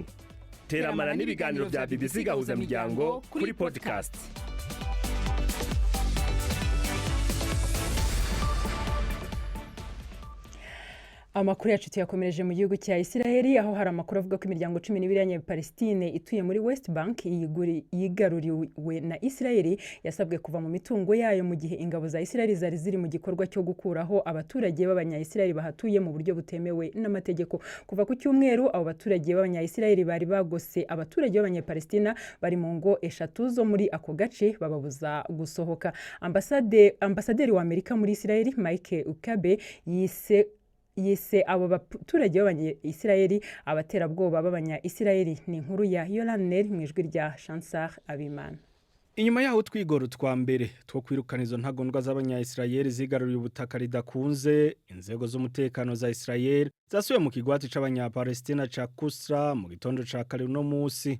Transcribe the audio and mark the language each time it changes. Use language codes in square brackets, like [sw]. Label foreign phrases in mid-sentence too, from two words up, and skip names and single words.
[rw] Teramana n'ibiganiro bya BBC Gahuzamuryango kuri podcast. Amakuru yacu tuyakomereje mu gihugu cya Israeli aho hari amakuru avuga ko imiryango 12 y'Abanyapalestine ituye muri West Bank yigaruriwe na Israeli yasabwe kuva mu mitungo yayo mu gihe ingabo za Israeli zari ziri mu gikorwa cyo gukuraho abaturage b'Abanya-Israeli bahatuye mu buryo butemewe n'amategeko. Kuva ku cyumweru abo baturage b'Abanya-Israeli bari bagose abaturage b'Abanyapalestina bari mu ngo eshatu zo muri ako gace bababuza gusohoka. Ambasaderi wa Amerika muri Israeli Mike Huckabee yise abo baturage b'Abanya-Israeli abaterabwoba b'Abanya-Israeli. Ni inkuru ya Yolanel mu ijwi rya Chansar Abimana. [rn] Inyuma yaho twigoro twa mbere two kwirukana izo ntagondwa z'Abanya-Israeli zigaruriye ubutaka ridakunze, inzego z'umutekano za Israeli zasuye mu kigwati c'Abanya-Palestina ca Kusra mu gitondo ca kare no musi.